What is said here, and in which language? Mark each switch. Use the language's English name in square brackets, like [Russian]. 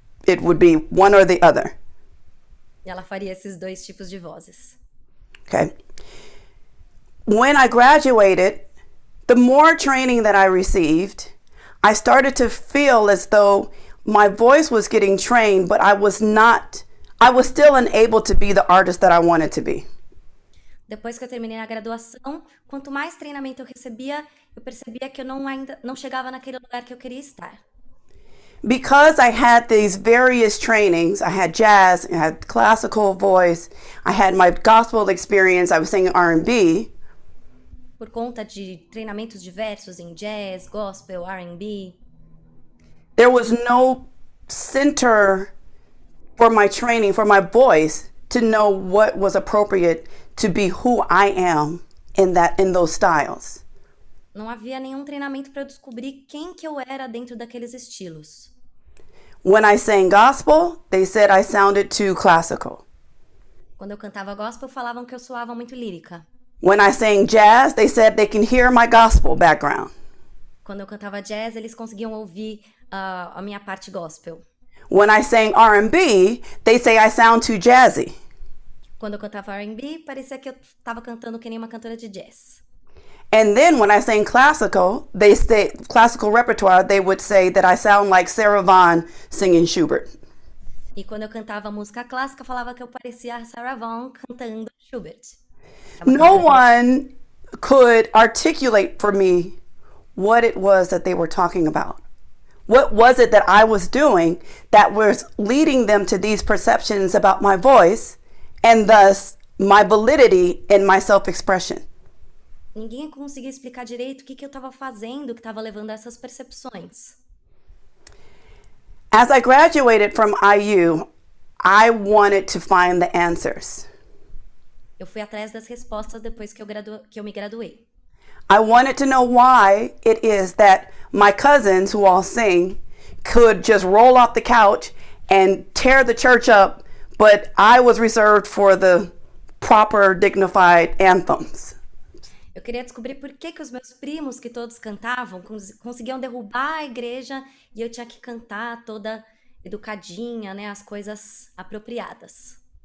[English] It would be one or the other. [Portuguese] E ela faria esses dois tipos de vozes. [English] Okay. When I graduated, the more training that I received, I started to feel as though my voice was getting trained, but I was still unable to be the artist that I wanted to be. [Portuguese] Depois que eu terminei a graduação, quanto mais treinamento eu recebia, eu percebia que eu ainda não chegava naquele lugar que eu queria estar. [English] Because I had these various trainings, I had jazz, I had classical voice, I had my gospel experience, I was singing R&B. [Portuguese] Por conta de treinamentos diversos em jazz, gospel, R&B. [English] There was no center for my training, for my voice, to know what was appropriate to be who I am in those styles. [Portuguese] Não havia nenhum treinamento para eu descobrir quem que eu era dentro daqueles estilos. [English] When I sang gospel, they said I sounded too classical. [Portuguese] Quando eu cantava gospel, falavam que eu soava muito lírica. [English] When I sang jazz, they said they can hear my gospel background. [Portuguese] Quando eu cantava jazz, eles conseguiam ouvir a minha parte gospel. [English] When I sang R&B, they say I sound too jazzy. [Portuguese] Quando eu cantava R&B, parecia que eu estava cantando que nem uma cantora de jazz. [English] And then when I sang classical repertoire, they would say that I sound like Sarah Vaughan singing Schubert. [Portuguese] E quando eu cantava música clássica, falava que eu parecia a Sarah Vaughan cantando Schubert. [English] No one could articulate for me what it was that they were talking about. What was it that I was doing that was leading them to these perceptions about my voice and thus my validity in my self-expression? [Portuguese] Ninguém conseguia explicar direito o que eu estava fazendo que estava levando a essas percepções. [English] As I graduated from IU, I wanted to find the answers. [Portuguese] Eu fui atrás das respostas depois que eu me graduei. [English] I wanted to know why it is that my cousins who all sing could just roll off the couch and tear the church up, but I was reserved for the proper, dignified anthems. [Portuguese] Eu queria descobrir por que os meus primos, que todos cantavam, conseguiam derrubar a igreja e eu tinha que cantar toda educadinha, né, as coisas apropriadas.